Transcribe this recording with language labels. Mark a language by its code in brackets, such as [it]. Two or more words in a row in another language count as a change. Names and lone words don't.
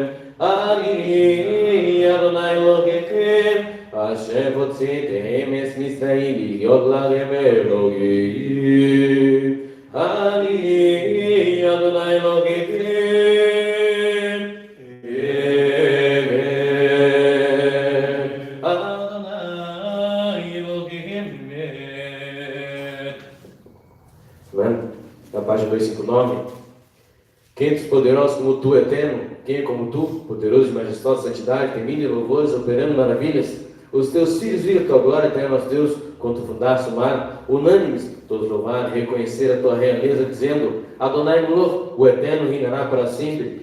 [he] אני אדוני אלוהיכם אשר הוצאתם את מצרים להיות לכם אלוהים. אני אדוני אלוהיכם, אדוני אלוהיכם. [pt] Na página 259, quem é poderoso como tu, eterno, quem é como tu, poderoso e majestoso, santidade, temido e louvores, operando maravilhas. Os teus filhos viram a tua glória, eterno nosso Deus, quando tu fundaste o mar, unânimes, todos louvaram e reconheceram a tua realeza, dizendo: [he] אדוני מלך, [pt] o eterno reinará para sempre.